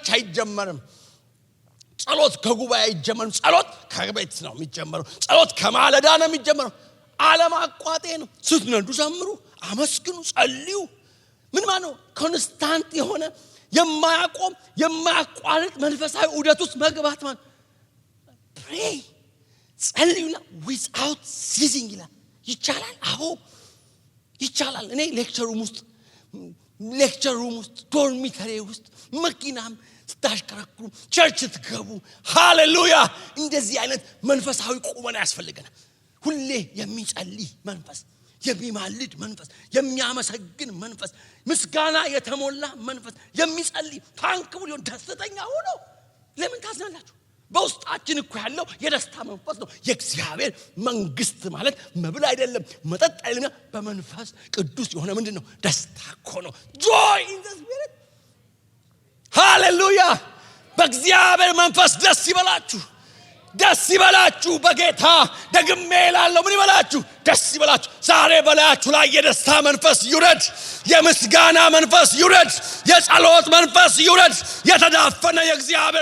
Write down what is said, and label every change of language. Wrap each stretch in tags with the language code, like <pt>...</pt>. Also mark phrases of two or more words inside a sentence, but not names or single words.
<am>አይጀመርም ጸሎት ከጉባኤ አይጀመርም ጸሎት ከቤት ነው የሚጀመረው ጸሎት ከማለዳ ነው የሚጀመረው ዓለም አቋጤ ነው ስትነዱ ዘምሩ አመስግኑ ጸልዩ ምን ማለት ነው ኮንስታንት የሆነ የማያቆም የማያቋርጥ መንፈሳዊ ዑደት ውስጥ መግባት ማለት pray ጸልዩና</am> <en>without ceasing</en> <am>ይቻላል አዎ ይቻላል እኔ</am> <en>lecture room</en> <am>ውስጥ ዶርሚተሪ ውስጥ መኪናም ስታሽከረክሩ ቸርች ትገቡ ሃሌሉያ እንደዚህ አይነት መንፈሳዊ ቁመና ያስፈልገናል ሁሌ የሚጸልይ መንፈስ የሚማልድ መንፈስ የሚያመሰግን መንፈስ ምስጋና የተሞላ መንፈስ የሚጸልይ ታንክቡ ሊሆን ደስተኛ ሆኖ ለምን ታዝናላችሁ በውስጣችን እኮ ያለው የደስታ መንፈስ ነው የእግዚአብሔር መንግስት ማለት መብል አይደለም መጠጥ አይደለም በመንፈስ ቅዱስ የሆነ ምንድነው ደስታ እኮ ነው</am> <en>joy in the spirit</en> <am>ሃሌሉያ በእግዚአብሔር መንፈስ ደስ ይበላችሁ በጌታ ደግሜ እላለሁ ምን ይበላችሁ ደስ ይበላችሁ ዛሬ በላያችሁ ላይ የደስታ መንፈስ ይውረድ የምስጋና መንፈስ ይውረድ የጸሎት መንፈስ ይውረድ የተዳፈነ የእግዚአብሔር</am>